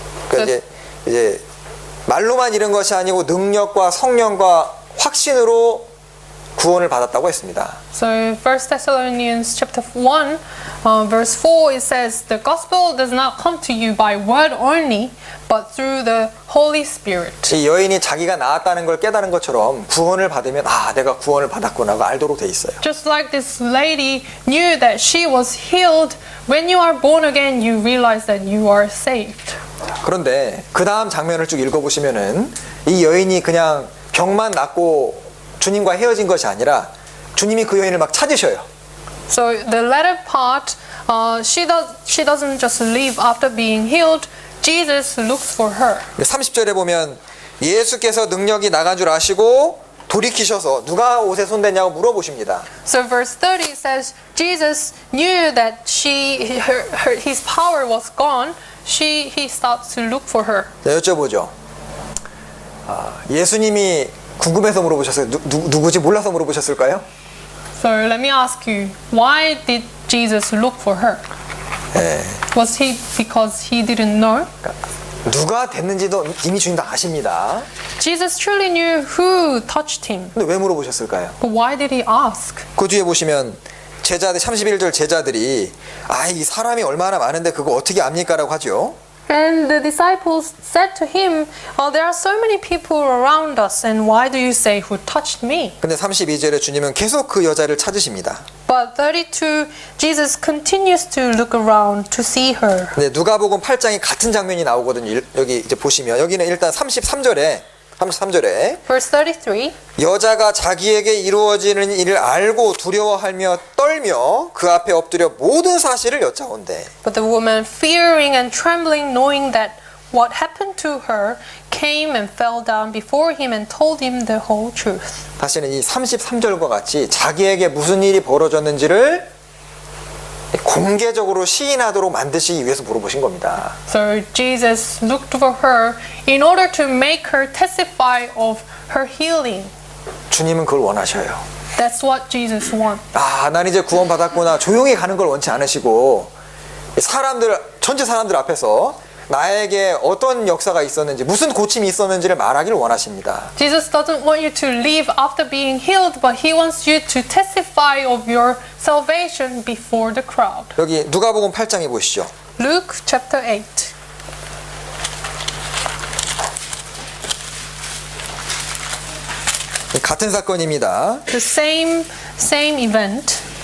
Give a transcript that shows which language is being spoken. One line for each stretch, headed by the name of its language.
Korean: 그러니까 이제 말로만 이런 것이 아니고 능력과 성령과 확신으로 구원을 받았다고 했습니다.
English: So 1 Thessalonians chapter 1 verse 4 it says the gospel does not come to you by word only but through the Holy Spirit.
Korean: 이 여인이 자기가 나았다는 걸 깨달은 것처럼 구원을 받으면 아 내가 구원을 받았구나가 알도록 돼 있어요.
English: Just like this lady knew that she was healed, when you are born again you realize that you are saved.
Korean: 그런데 그 다음 장면을 쭉 읽어보시면은 이 여인이 그냥 병만 낫고 주님과 헤어진 것이 아니라 주님이 그 여인을 막 찾으셔요.
English: So the latter part, she doesn't just leave after being healed. Jesus looks for her.
Korean: 30절에 보면 예수께서 능력이 나간 줄 아시고 돌이키셔서 누가 옷에 손댔냐고 물어보십니다.
English: So verse 30 says Jesus knew that his power was gone. He starts to look for her.
Korean: 자, 여쭤보죠. 예수님이 궁금해서 물어보셨어요? 누구지 몰라서 물어보셨을까요?
English: So let me ask you, why did Jesus look for her? Was he because he didn't know?
Korean: 누가 됐는지도 이미 주님 다 아십니다.
English: Jesus truly knew who touched him.
Korean: 근데 왜 물어보셨을까요?
English: But why did he ask?
Korean: 그 뒤에 보시면 제자들 31절 제자들이 이 사람이 얼마나 많은데 그거 어떻게 압니까라고 하죠.
English: And the disciples said to him, there are so many people around us, and why do you say who touched me?
Korean: 근데 32절에 주님은 계속 그 여자를 찾으십니다.
English: But 32, Jesus continues to look around to see her.
Korean: 근데 누가복음 8장이 같은 장면이 나오거든요. 여기 이제 보시면 여기는 일단 33절에
English: Verse 33.
Korean: 여자가 자기에게 이루어지는 일을 알고 두려워하며 떨며 그 앞에 엎드려 모든 사실을 여짜온대.
English: But the woman, fearing and trembling, knowing that what happened to her, came and fell down before him and told him the whole truth.
Korean: 다시는 이 33절과 같이 자기에게 무슨 일이 벌어졌는지를 공개적으로 시인하도록 만드시기 위해서 물어보신 겁니다.
English: So Jesus looked for her in order to make her testify of her healing.
Korean: 주님은 그걸 원하셔요.
English: That's what Jesus wants.
Korean: 난 이제 구원받았구나. 조용히 가는 걸 원치 않으시고 전체 사람들 앞에서 나에게 어떤 역사가 있었는지, 무슨 고침이 있었는지를 말하기를 원하십니다.
English: Jesus doesn't want you to leave after being healed, but he wants you to testify of your salvation before the crowd.
Korean: 여기 누가복음 8장에 보시죠.
English: Luke chapter 8.
Korean: 같은 사건입니다.
English: The same event.